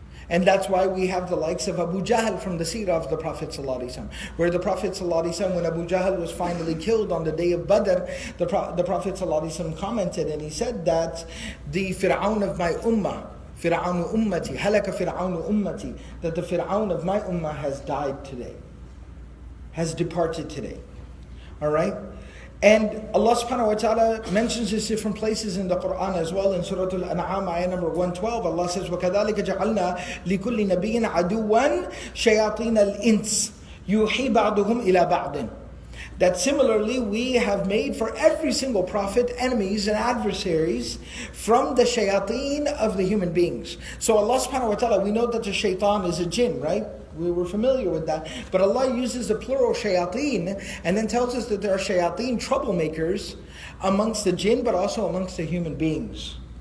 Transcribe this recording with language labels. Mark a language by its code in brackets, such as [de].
[en] And that's why we have the likes of Abu Jahl from the seerah of the Prophet ﷺ, where the Prophet ﷺ, when Abu Jahl was finally killed on the day of Badr, the Prophet ﷺ commented and he said that the Fir'aun of my ummah, Fir'aun ummati, halaka Fir'aun ummati, that the Fir'aun of my ummah has died today, has departed today. Alright? And Allah subhanahu wa ta'ala mentions this different places in the Quran as well. In Surah Al-An'am, ayah number 112, Allah says, [ar] وَكَذَلِكَ جَعَلْنَا لِكُلِّ نَبِيٍّ عَدُوًّا شَيَاطِينَ الْإِنسِ يُوحِي بَعْضُهُمْ إِلَى بَعْضٍ. [en] That similarly, we have made for every single prophet enemies and adversaries from the shayateen of the human beings. So Allah subhanahu wa ta'ala, we know that the shaitan is a jinn, right? We were familiar with that. But Allah uses the plural shayateen and then tells us that there are shayateen troublemakers amongst the jinn, but also amongst the human beings.